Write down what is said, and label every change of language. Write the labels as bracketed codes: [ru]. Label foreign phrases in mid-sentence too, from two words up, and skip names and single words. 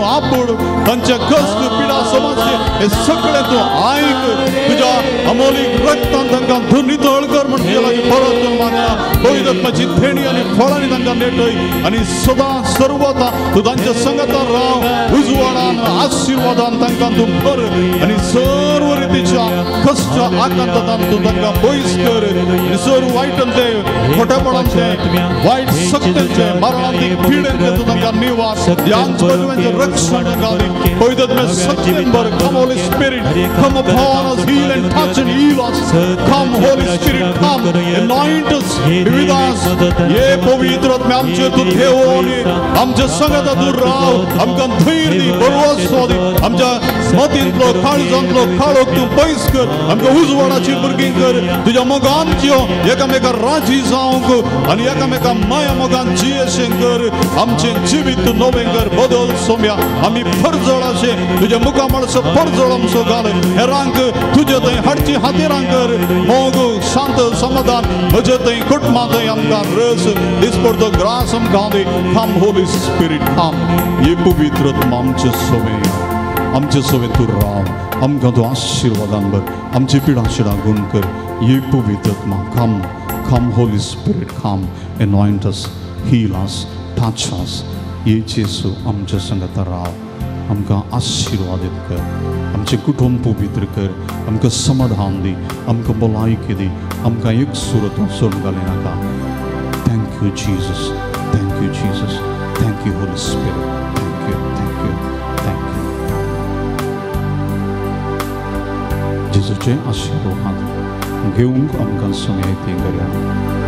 [kok] आपूड तांचे कश्ट पिडा समस्या हे सगळे तूं आयक तुज्या अमोलीक रक्तान तांकां तूं नितळ कर म्हण देवाची परत मागता पवित्र आत्म्याची थेणी आनी फळांनी तांकां नेटय आनी सदां सर्वता तूं तांच्या संगतार राव उजवाडान आशिर्वादान तांकां तूं भर आनी सर्व रितीच्या कश्ट आकांतान तूं तांकां पयस कर सर्व वायटांचे खोटेपणांचे वायट सक्तीचे मरणांती पिडेंचे तूं तांकां निवास ह्यांचे रक्षण तांकां दी पवित्र आत्म्या सत्यान भर [en] come Holy Spirit come upon us heal and touch and heal us come holy spirit come anoint us be with us [kok] ये पवित्र आत्म्या आमचे तूं देवून ये आमच्या संगता तूं राव आमकां धैर्य दी भरवसो दी आमच्या मतींतलो काळजांतलो काळोख तूं पयस कर आमकां उजवाडाची भुरगीं कर तुज्या मोगांच्यो एकामेका राजी जावंक आनी एकामेका माया मोगान जियेशें कर आमचें जिवीत तूं नवें कर बदल सोम्या आमी फरजळाशे तुज्या मुखार म्हणसो फरजळ आमचो घाल हेरांक तुजे थंय हाडची हातीरां कर मोग शांत समाधान म्हजे थंय कुटुंबा थंय आमकां रस दिसपडतो ग्रास आमकां दी [en] come Holy Spirit come [kok] ये पवित्र आत्मा आमचे सोबे तूं राव आमकां तूं आशिर्वादान भर आमची पिडा शिडा गुण कर ये पवित्र आत्मा कम [en] Holy Spirit come anoint us heal us touch us [kok] ये जेजू आमच्या संगत राव आमकां आशिर्वादीत कर आमचे कुटुंब पवित्र कर आमकां समाधान दी आमकां भलायकी दी आमकां एक सुरत सोडून घाली नाका [en] thank you Jesus thank you Holy Spirit thank you [kok] जेजूचे आशिर्वाद घेवंक आमकां सुमयती करया